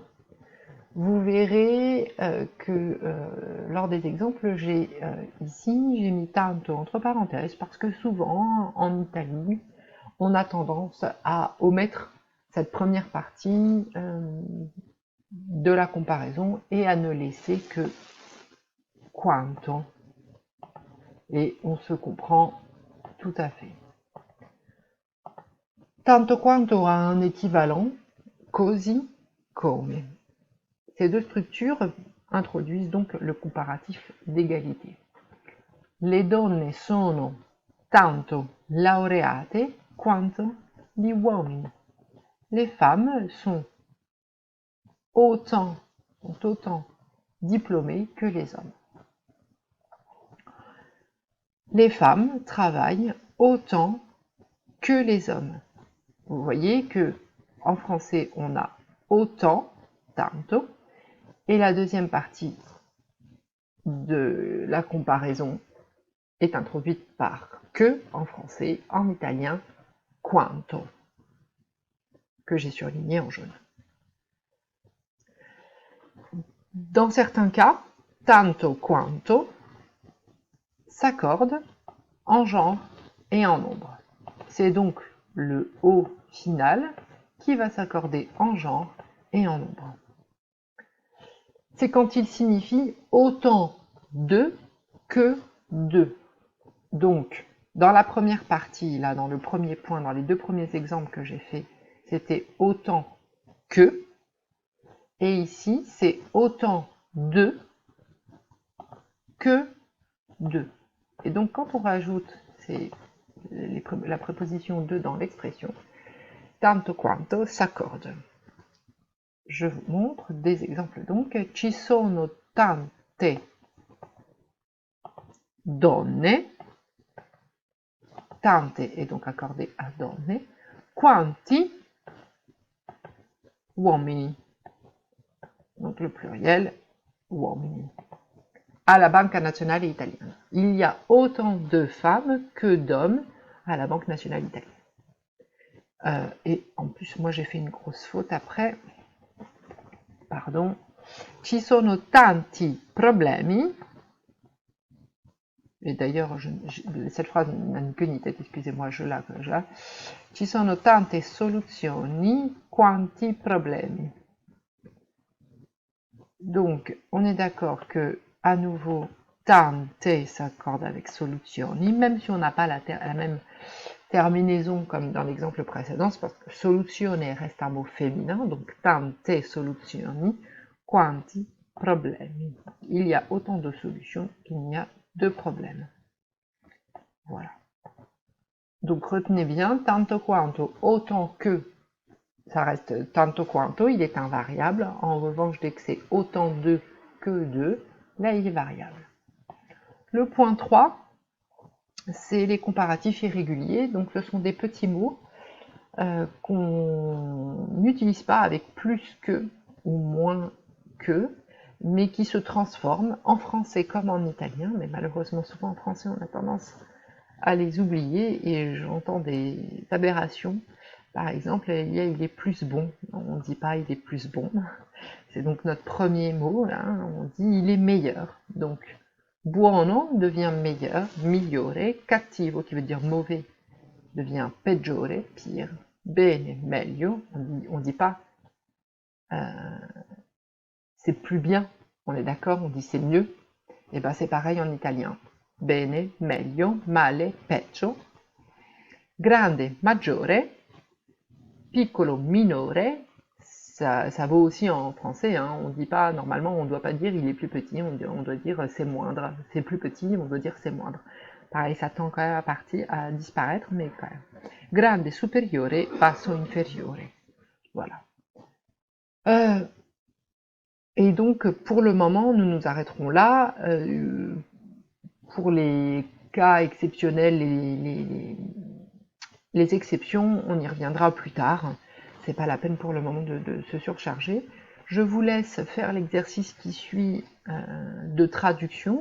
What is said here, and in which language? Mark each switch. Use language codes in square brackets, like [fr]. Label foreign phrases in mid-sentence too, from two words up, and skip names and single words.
[fr] Vous verrez que lors des exemples, ici j'ai mis tanto entre parenthèses parce que souvent en Italie, on a tendance à omettre cette première partie de la comparaison et à ne laisser que quanto. Et on se comprend tout à fait. [it] Tanto quanto [fr] a un équivalent, [it] così come. [fr] Ces deux structures introduisent donc le comparatif d'égalité. [it] Le donne sono tanto laureate quanto gli uomini. [fr] Les femmes sont autant diplômées que les hommes. Les femmes travaillent autant que les hommes. Vous voyez que en français on a autant, tanto, et la deuxième partie de la comparaison est introduite par que en français, en italien quanto, que j'ai surligné en jaune. Dans certains cas, [it] tanto quanto [fr] s'accorde en genre et en nombre. C'est donc le O final qui va s'accorder en genre et en nombre. C'est quand il signifie autant de que de. Donc, dans la première partie, là, dans le premier point, dans les deux premiers exemples que j'ai faits, c'était autant que, et ici, c'est autant de que de. Et donc, quand on rajoute la préposition de dans l'expression, [it] tanto quanto s'accorde. [fr] Je vous montre des exemples donc. [it] Ci sono tante donne, tante [fr] est donc accordé à [it] donne, quanti uomini. [fr] Donc le pluriel uomini. à la Banca Nazionale Italiana. Il y a autant de femmes que d'hommes à la Banque Nationale Italienne. Et en plus, moi j'ai fait une grosse faute après. Pardon. [it] Ci sono tanti problemi. [fr] Et d'ailleurs, cette phrase n'a ni queue ni tête, excusez-moi, je la. [it] Ci sono tante soluzioni quanti problemi. [fr] Donc, on est d'accord que, à nouveau, tante s'accorde avec soluzioni, même si on n'a pas la même terminaison comme dans l'exemple précédent, c'est parce que soluzione reste un mot féminin, donc [it] tante soluzioni quanti problemi. [fr] Il y a autant de solutions qu'il n'y a de problèmes. Voilà. Donc retenez bien, [it] tanto quanto, [fr] autant que, ça reste [it] tanto quanto, [fr] il est invariable. En revanche, dès que c'est autant de que de, là il est variable. Le point 3, c'est les comparatifs irréguliers. Donc ce sont des petits mots qu'on n'utilise pas avec plus que ou moins que, mais qui se transforment en français comme en italien, mais malheureusement souvent en français on a tendance à les oublier et j'entends des aberrations. Par exemple, il est plus bon. On ne dit pas il est plus bon. C'est donc notre premier mot, là. On dit il est meilleur. Donc, buono devient meilleur, [it] migliore, cattivo [fr] qui veut dire mauvais devient peggiore, pire, [it] bene, meglio. [fr] On dit pas c'est plus bien. On est d'accord, on dit c'est mieux. Et ben c'est pareil en italien. [it] Bene, meglio, male, peggio. Grande, maggiore. Piccolo, minore, [fr] ça vaut aussi en français, hein. On dit pas, normalement, on ne doit pas dire il est plus petit, on doit dire c'est moindre. C'est plus petit, on doit dire c'est moindre. Pareil, ça tend quand même à disparaître, mais quand même. [it] Grande, superiore, basso, inferiore. [fr] Voilà. Et donc, pour le moment, nous nous arrêterons là. Pour les cas exceptionnels, les exceptions, on y reviendra plus tard. C'est pas la peine pour le moment de se surcharger. Je vous laisse faire l'exercice qui suit de traduction.